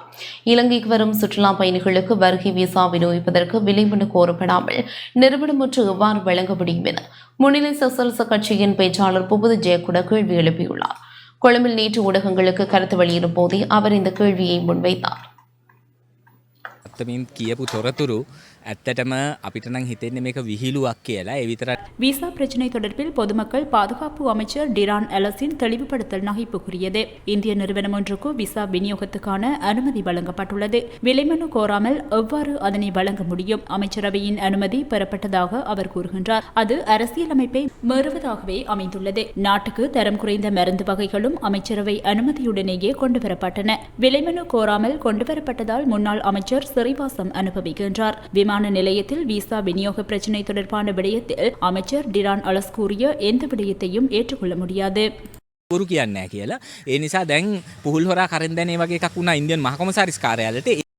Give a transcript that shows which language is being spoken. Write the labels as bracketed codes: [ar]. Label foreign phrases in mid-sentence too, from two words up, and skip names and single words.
[ta] இலங்கைக்கு வரும் சுற்றுலா பயணிகளுக்கு வருகை விசா விநியோகிப்பதற்கு விலைமனு கோரப்படாமல் நிறுவனம் ஒன்று எவ்வாறு வழங்க முடியும் என முன்னிலை சோசலிச கட்சியின் பேச்சாளர் புபுதி ஜெயக்குட கேள்வி எழுப்பியுள்ளார். கொழும்பில் நேற்று ஊடகங்களுக்கு கருத்து வெளியிடும் போதே அவர் இந்த கேள்வியை முன்வைத்தார். [si] කියපු තොරතුරු ඇත්තටම අපිට නම් හිතෙන්නේ මේක විහිළුවක් කියලා. ඒ විතර [ta] விசா பிரச்சினை தொடர்பில் பொதுமக்கள் பாதுகாப்பு அமைச்சர் டிரான் எலஸின் தெளிவுபடுத்தல் நகைப்புக்குரியது. இந்திய நிறுவனம் ஒன்றுக்கு விசா விநியோகத்துக்கான அனுமதி வழங்கப்பட்டுள்ளது. விலைமனு கோராமல் எவ்வாறு அதனை வழங்க முடியும்? அமைச்சரவையின் அனுமதி பெறப்பட்டதாக அவர் கூறுகின்றார். அது அரசியலமைப்பை மீறுவதாகவே அமைந்துள்ளது. நாட்டுக்கு தரம் குறைந்த மருந்து வகைகளும் அமைச்சரவை அனுமதியுடனேயே கொண்டுவரப்பட்டன. விலைமனு கோராமல் கொண்டுவரப்பட்டதால் முன்னாள் அமைச்சர் சிறைவாசம் அனுபவிக்கின்றார். விமான நிலையத்தில் விசா விநியோக பிரச்சினை தொடர்பான விடயத்தில் அமைச்சர் டிரான் அலஸ் கூறிய எந்த விடயத்தையும் ஏற்றுக்கொள்ள முடியாது. [si] පුරු කියන්නේ නැහැ කියලා. ඒ නිසා දැන් පුහුල් හොරා කරෙන්දැනේ වගේ එකක් වුණා ඉන්දියන් මහ කොමසාරිස් කාර්යාලයට.